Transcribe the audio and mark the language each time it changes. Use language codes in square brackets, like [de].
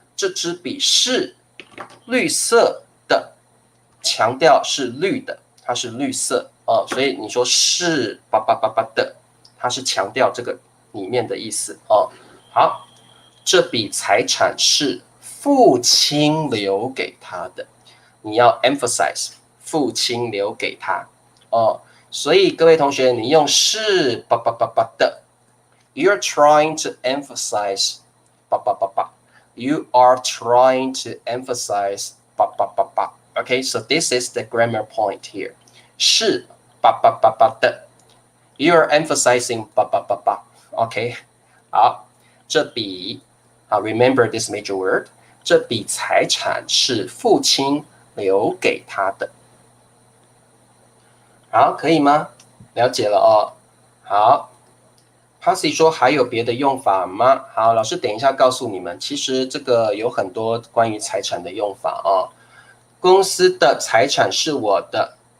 [zh] 这支笔是绿色的，强调是绿的，它是绿色所以你说是的，它是强调这个里面的意思好，这笔财产是父亲留给他的，你要 emphasize 父亲留给他所以各位同学，你用是的 [en] ，you're trying to emphasize you are trying to emphasize Okay, so this is the grammar point here. 是的 you are emphasizing Okay, 好， [zh] 这笔 [en] remember this major word. [zh] 这笔财产是父亲留给他的。好，可以吗？了解了好。Passy 说还有别的用法吗？好，老师等一下告诉你们。其实这个有很多关于财产的用法公司的财产是我的。